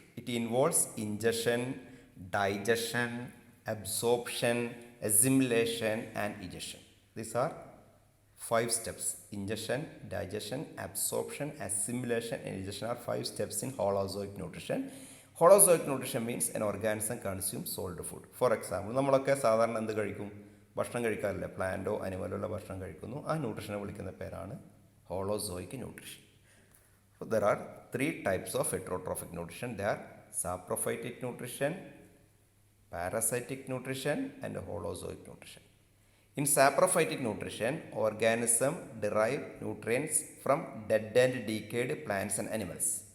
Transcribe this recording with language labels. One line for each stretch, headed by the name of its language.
English: It involves ingestion, digestion, absorption, assimilation, and egestion. These are 5 steps. Ingestion, digestion, absorption, assimilation, and egestion are 5 steps in holozoic nutrition. Holozoic nutrition means an organism consumes solid food. For example,
Malayalam: നമ്മളൊക്കെ സാധാരണ എന്ത് കഴിക്കും? ഭക്ഷണം കഴിക്കാറില്ല. പ്ലാന്റോ അനിമലുള്ള ഭക്ഷണം കഴിക്കുന്നു. ആ ന്യൂട്രീഷനെ വിളിക്കുന്ന പേരാണ് holozoic nutrition.
English: So there are 3 types of heterotrophic nutrition. They are saprophytic nutrition, parasitic nutrition, and holozoic nutrition. In saprophytic nutrition, organisms derive nutrients from dead and decayed plants and animals.